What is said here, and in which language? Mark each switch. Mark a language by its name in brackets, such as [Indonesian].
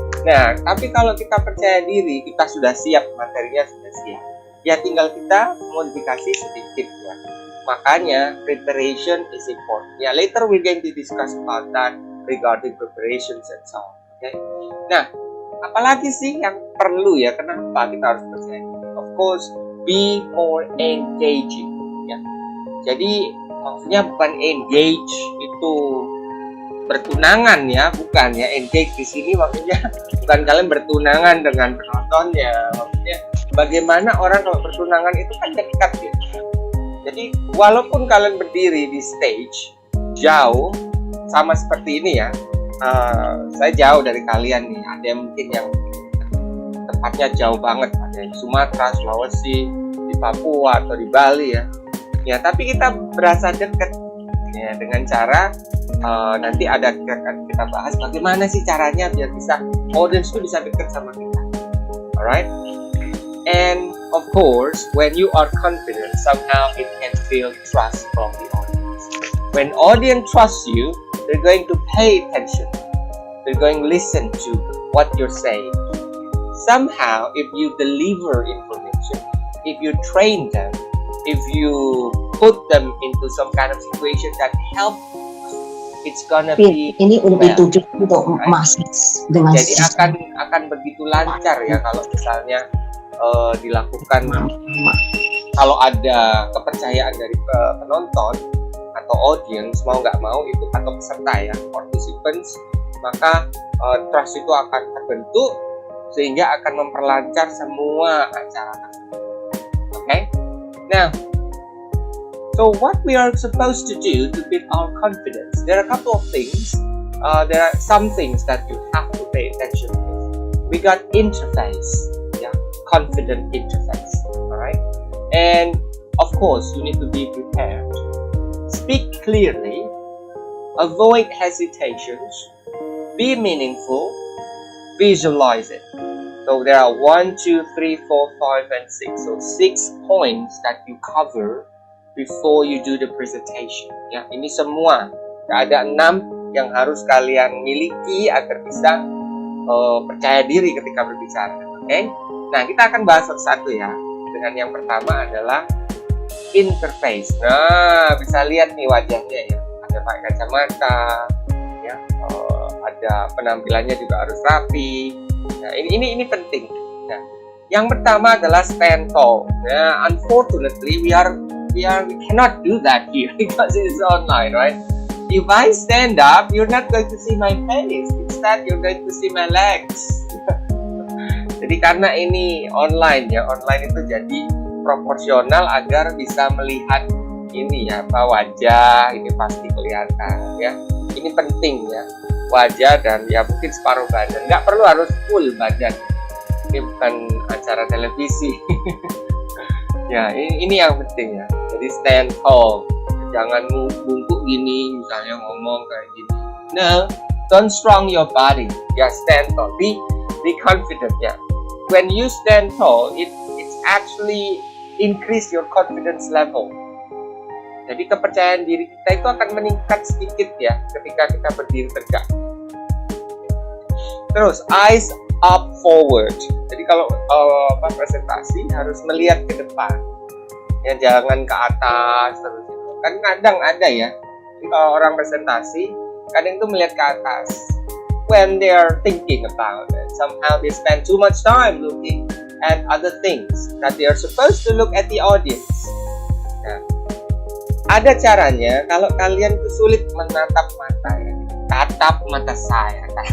[Indonesian] Nah, tapi kalau kita percaya diri, kita sudah siap, materinya sudah siap. Ya tinggal kita modifikasi sedikit ya. [English] Makanya preparation is important. Ya, later we're going to discuss about that regarding preparations and so on. Okay? [Indonesian] Nah, apalagi sih yang perlu ya? Kenapa kita harus percaya diri? [English] Of course, be more engaging. [Indonesian] Ya. Jadi maksudnya bukan engage itu bertunangan ya, bukan ya. Engage di sini maksudnya bukan kalian bertunangan dengan penontonnya, maksudnya bagaimana orang kalau bertunangan itu kan dekat gitu. Jadi walaupun kalian berdiri di stage jauh, sama seperti ini ya, saya jauh dari kalian nih, ada yang mungkin yang tempatnya jauh banget, ada yang Sumatera, Sulawesi, di Papua atau di Bali ya. Ya tapi kita berasa dekat ya dengan cara nanti ada kita bahas bagaimana sih caranya biar bisa audience itu bisa dekat sama kita. [English] Alright, and of course when you are confident, somehow it can feel trust from the audience. When audience trusts you, they're going to pay attention, they're going to listen to what you're saying. Somehow if you deliver information, if you train them, if you put them into some kind of situation that help, it's gonna be [Indonesian] ini udah dituju untuk masuk dengan jadi akan begitu lancar ya kalau misalnya dilakukan kalau ada kepercayaan dari penonton atau audience mau nggak mau itu atau peserta ya participants, maka trust itu akan terbentuk sehingga akan memperlancar semua acara tersebut. [English] Okay? Now, So what we are supposed to do to build our confidence? There are a couple of things. There are some things that you have to pay attention to. We got interface, confident interface, all right? And of course, you need to be prepared. Speak clearly, avoid hesitations, be meaningful, visualize it. So there are 1, 2, 3, 4, 5, and 6. So 6 points that you cover before you do the presentation. [Indonesian] Ya, ini semua. Ada 6 yang harus kalian miliki agar bisa percaya diri ketika berbicara. Oke? Nah, kita akan bahas satu-satu ya. Dengan yang pertama adalah interface. Nah, bisa lihat nih wajahnya ya. Ada pakai kacamata, ya. Ada penampilannya juga harus rapi. Nah, ini penting. Nah, yang pertama adalah stand tall. [English] Nah, unfortunately, we cannot do that here because it's online, right? If I stand up, you're not going to see my face. Instead, you're going to see my legs. [Indonesian] Jadi karena ini online ya, online itu jadi proporsional agar bisa melihat ini ya, wajah ini pasti kelihatan ya. Ini penting ya, wajah dan ya mungkin separuh badan. Nggak perlu harus full badan. Ini bukan acara televisi. Ya, ini yang penting ya. Jadi stand tall. Jangan bungkuk gini, misalnya ngomong kayak gini. [English] No, don't strong your body. Ya, stand tall. Be confident ya. When you stand tall, it's actually increase your confidence level. [Indonesian] Jadi kepercayaan diri kita itu akan meningkat sedikit ya ketika kita berdiri tegak. Terus [English] eyes up forward. [Indonesian] Jadi kalau presentasi harus melihat ke depan. Ya, jangan ke atas terus. Kan kadang ada ya. Jadi kalau orang presentasi kadang itu melihat ke atas. [English] When they are thinking about it, somehow they spend too much time looking at other things that they are supposed to look at the audience. [Indonesian] Nah, ada caranya kalau kalian sulit menatap mata ya, tatap mata saya.